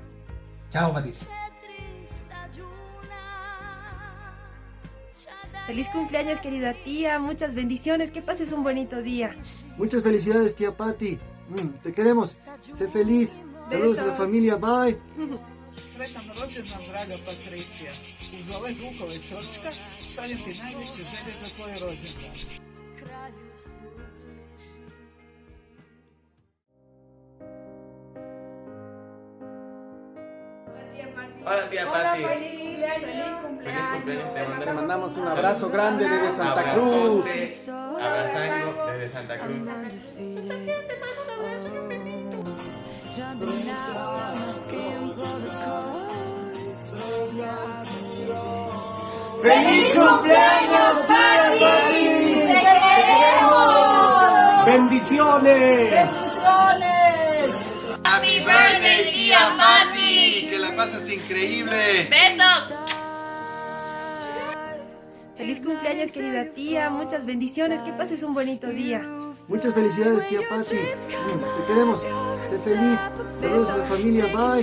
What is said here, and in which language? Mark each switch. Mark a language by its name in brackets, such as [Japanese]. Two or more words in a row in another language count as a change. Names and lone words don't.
[Spanish] Chao, Patita. Feliz cumpleaños, querida tía, muchas bendiciones, que pases un bonito día. Muchas felicidades, tía Pati. Te queremos. Sé feliz. Saludos a la familia. Bye. [Croatian] Sretan rođendan, draga Patricija. Uz ove zvukove čočka šaljem ti najveće želje za tvoj rođendan. [Spanish] Hola tía Pati. Feliz cumpleaños. Te mandamos un abrazo grande desde Santa Cruz. Abrazando desde Santa Cruz. ¡Feliz cumpleaños, Pati! ¡Te queremos! ¡Bendiciones! ¡Bendiciones! [English] ¡Happy birthday, [Spanish] tía Pati! ¡Que la pases increíble! ¡Besos! Feliz cumpleaños, querida tía, muchas bendiciones, que pases un bonito día. Muchas felicidades, tía Pati. Te queremos. Sé feliz. Saludos a la familia. Bye.